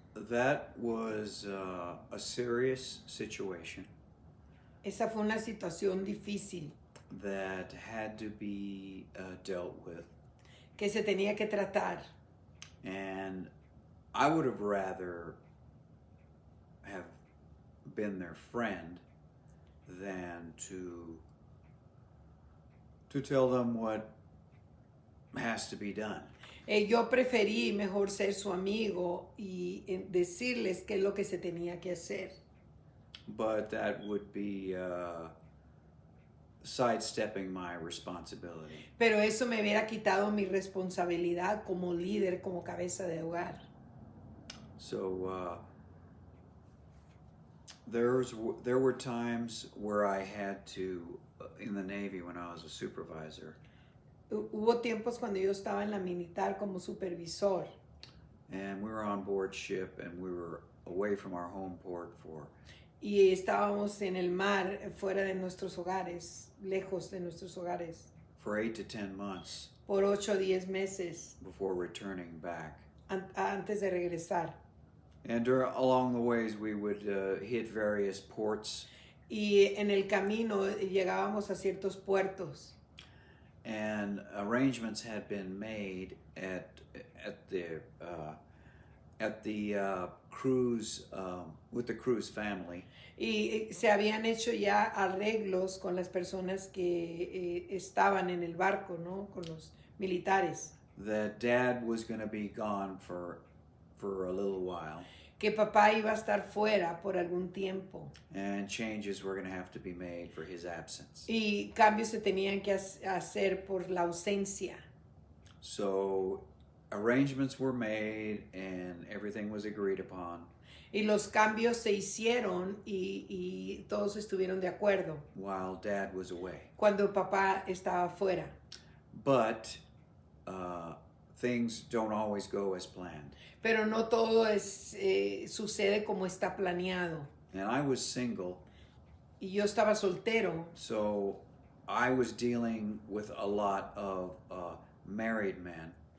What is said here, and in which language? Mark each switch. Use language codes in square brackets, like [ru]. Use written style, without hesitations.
[en] That was a serious situation. [es] Esa fue una situación difícil [en] that had to be dealt with. [es] Que se tenía que tratar. [en] And I would have rather have been their friend than to tell them what has to be done. [es] Yo preferí mejor ser su amigo y decirles qué es lo que se tenía que hacer. [en] But that would be sidestepping my responsibility. [es] Pero eso me hubiera quitado mi responsabilidad como líder, como cabeza de hogar. [en] So there were times where I had to, in the Navy when I was a supervisor. [es] Hubo tiempos cuando yo estaba en la militar como supervisor. [en] And we were on board ship and we were away from our home port for. [es] Y estábamos en el mar, fuera de nuestros hogares, lejos de nuestros hogares. [en] For 8 to 10 months. [es] Por 8 o 10 meses. [en] Before returning back. [es] Antes de regresar. [en] And along the ways we would hit various ports. [es] Y en el camino llegábamos a ciertos puertos. [en] And arrangements had been made at the at the cruise with the cruise family. [es] Y se habían hecho ya arreglos con las personas que estaban en el barco, ¿no? Con los militares. [en] That dad was going to be gone for a little while. [es] Que papá iba a estar fuera por algún tiempo. [en] And changes were going to have to be made for his absence. [es] Y cambios se tenían que hacer por la ausencia. [en] So arrangements were made and everything was agreed upon. [es] Y los cambios se hicieron y todos estuvieron de acuerdo. [en] While dad was away. [es] Cuando papá estaba fuera. [en] But things don't always go as planned. [es] Pero no todo sucede como está planeado. [en] And I was single. [es] Y yo estaba soltero. [en] So I was dealing with a lot of married men.